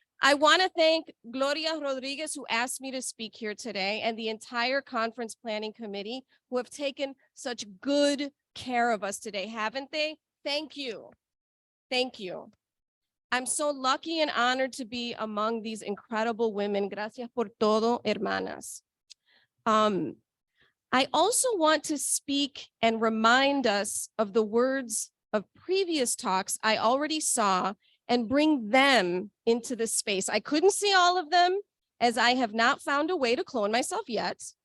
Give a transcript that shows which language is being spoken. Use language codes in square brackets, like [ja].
[en] I want to thank Gloria Rodriguez, who asked me to speak here today, and the entire conference planning committee, who have taken such good care of us today, haven't they? Thank you. Thank you. I'm so lucky and honored to be among these incredible women. [es] Gracias por todo, hermanas. [en] I also want to speak and remind us of the words of previous talks I already saw and bring them into this space. I couldn't see all of them as I have not found a way to clone myself yet.